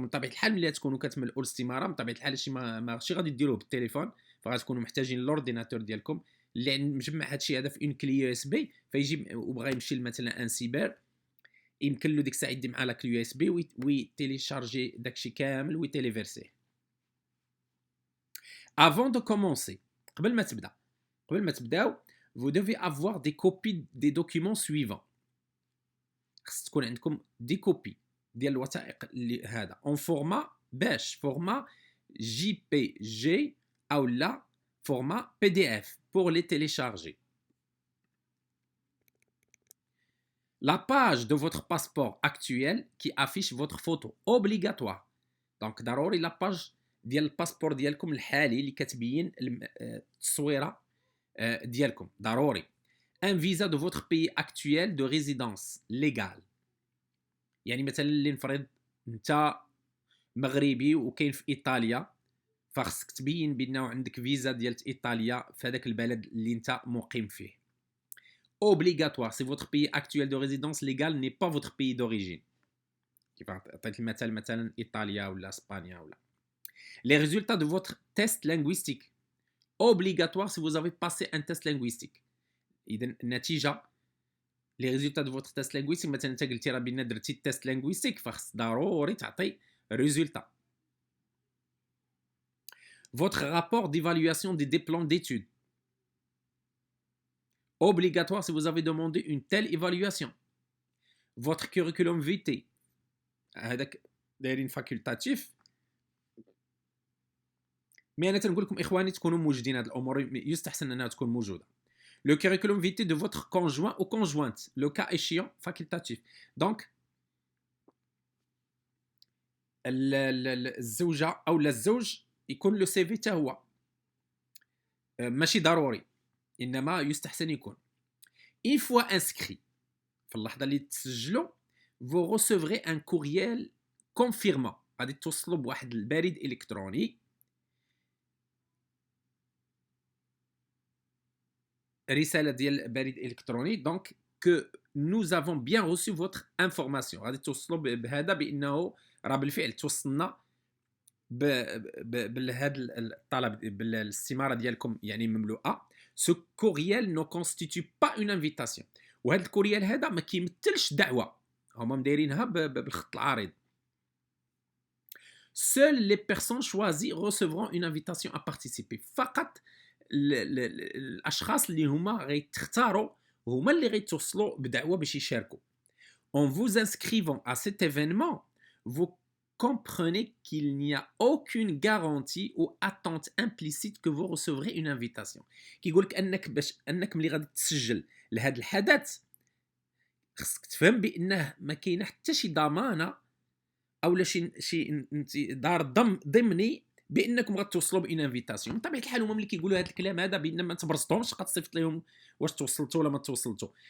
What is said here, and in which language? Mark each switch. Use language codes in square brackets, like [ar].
[ar] من طبيعه الحال ملي تكونوا كتملؤوا الاستماره من طبيعه الحال هادشي ماشي غادي ديروه بالتليفون، فغتكونوا محتاجين الاورديناتور ديالكم اللي مجمع هادشي هذا في اون كلي يو اس بي. فيجي وبغى يمشي مثلا ان سيبر، يمكن له ديك الساعه يدي مع لا كلي يو اس بي ويتيليشارجي داكشي كامل ويتيليفيرسيه. [fr] Avant de commencer, [ar] قبل ما تبداو [fr] vous devez avoir des copies des documents suivants. [ar] خص تكون عندكم دي كوبي ديال الوثائق اللي هذا en format باش [fr] format JPG ou la format PDF pour les télécharger. La page de votre passeport actuel qui affiche votre photo obligatoire. [ar] Donc ضروري la page ديال الباسبور ديالكم الحالي اللي كتبين التصويره ديالكم ضروري. [fr] Un visa de votre pays actuel de résidence légale. [ar] يعني مثلا اللي نفرض انت مغربي وكاين في ايطاليا، فخصك تبين بانه عندك فيزا ديال ايطاليا في هذاك البلد اللي انت مقيم فيه. [fr] Obligatoire si votre pays actuel de résidence légale n'est pas votre pays d'origine. [ar] كيف عطيت المثال مثلا ايطاليا ولا اسبانيا ولا. [fr] Les résultats de votre test linguistique. Obligatoire si vous avez passé un test linguistique. [ar] إذن النتيجة [fr] les résultats de votre test linguistique. [ar] مثلا انت قلتي راه بينا درتي التيست linguistique، فخص ضروري تعطي [fr] Résultat. Votre rapport d'évaluation des diplômes d'études. Obligatoire si vous avez demandé une telle évaluation. Votre curriculum vitae. [ar] هذاك دايرين فاكولتاتيف. مي انا تنقول لكم اخواني تكونوا موجودين هذه الامور يستحسن انها تكون موجوده. [fr] Le curriculum vitae de votre conjoint ou conjointe, le cas échéant facultatif. [ar] Donc الزوجه او الزوج يكون لو سي في حتى هو ماشي ضروري انما يستحسن يكون. [fr] Une fois inscrit [ar] في اللحظه اللي تسجلوا [fr] vous recevrez un courriel confirmant [ar] غادي توصلوا بواحد البريد الكتروني رساله ديال بريد الكتروني دونك [fr] que nous avons bien reçu votre information [ar] غادي توصلوا بهذا بانه راه بالفعل توصلنا بهذا الطلب بالاستماره ديالكم يعني مملوءه. [fr] Ce courriel ne constitue pas une invitation. [ar] وهذا الكوريال هذا ما كيمثلش دعوه هما مدايرينها بالخط العريض. [fr] Seules les personnes choisies recevront une invitation à participer. [ar] فقط الاشخاص اللي هما غيتختاروا هما اللي غيتوصلوا بدعوه باش يشاركوا. [fr] En vous inscrivant à cet événement, vous comprenez qu'il n'y a aucune garantie ou attente implicite que vous recevrez une invitation. [ar] كيقول لك انك ملي غادي تسجل لهذا الحدث خصك تفهم بانه ما كاينه حتى شي ضمانه او شي دار ضمني بانكم غتوصلوا بان انفيتاسيون. بطبيعه الحال هما ملي كيقولوا هذا الكلام هذا بان ما تبرزتهمش غتصيفط لهم واش توصلتوا ولا ما توصلتوا.